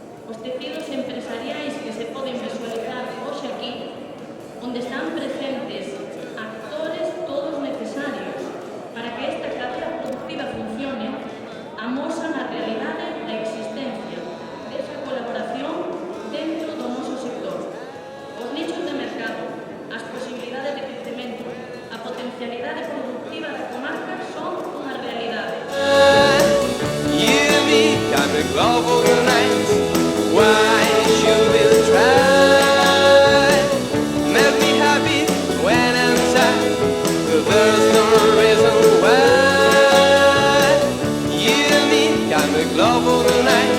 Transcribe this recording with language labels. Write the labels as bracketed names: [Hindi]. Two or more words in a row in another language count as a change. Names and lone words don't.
[Galician] os tecidos empresariais que se poden visualizar hoxe aquí, onde están presentes actores todos necesarios para que esta cadea productiva funcione, amosan a realidade da existencia desa colaboración dentro do noso sector. Os nichos de mercado, as posibilidades de crecemento, a potencialidade productiva da comarca son unha realidade. [English] Global tonight, why should we try? Make me happy when I'm sad, there's no reason why. You and me can be global tonight.